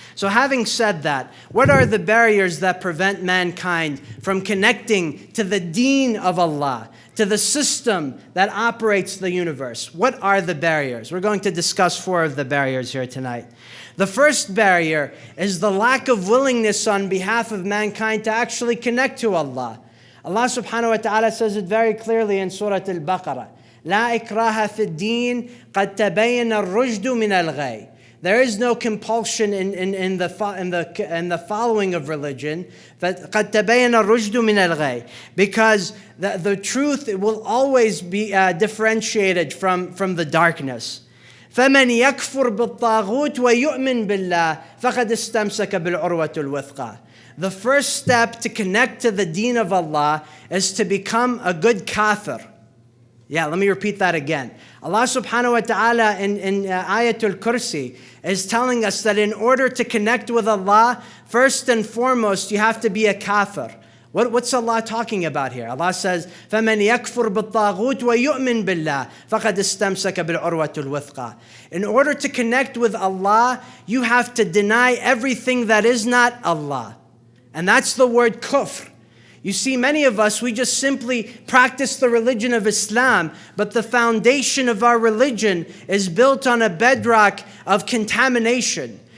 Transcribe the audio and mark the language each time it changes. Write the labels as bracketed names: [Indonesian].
[English] So having said that, what are the barriers that prevent mankind from connecting to the deen of Allah, to the system that operates the universe? What are the barriers? We're going to discuss 4 of the barriers here tonight. The first barrier is the lack of willingness on behalf of mankind to actually connect to Allah. Allah subhanahu wa ta'ala says it very clearly in Surah Al-Baqarah. [Arabic] لا إكراه في الدين قد تبين الرشد من الغي. [English] There is no compulsion in the following of religion. [Arabic] قد تبين الرشد من الغي. [English] Because the truth will always be differentiated from the darkness. [Arabic] فمن يكفر بالطاغوت ويؤمن بالله فقد استمسك بالعروة الوثقى. [English] The first step to connect to the deen of Allah is to become a good kafir. Yeah, let me repeat that again. Allah subhanahu wa ta'ala in Ayatul Kursi is telling us that in order to connect with Allah, first and foremost, you have to be a kafir. What's Allah talking about here? Allah says, [Arabic] فَمَنْ يَكْفُرْ بِالطَّاغُوتِ وَيُؤْمِنْ بِاللَّهِ فَقَدْ اسْتَمْسَكَ بِالْعُرْوَةِ الْوَثْقَى. [English] In order to connect with Allah, you have to deny everything that is not Allah. And that's the word kufr. You see, many of us, we just simply practice the religion of Islam, but the foundation of our religion is built on a bedrock of contamination.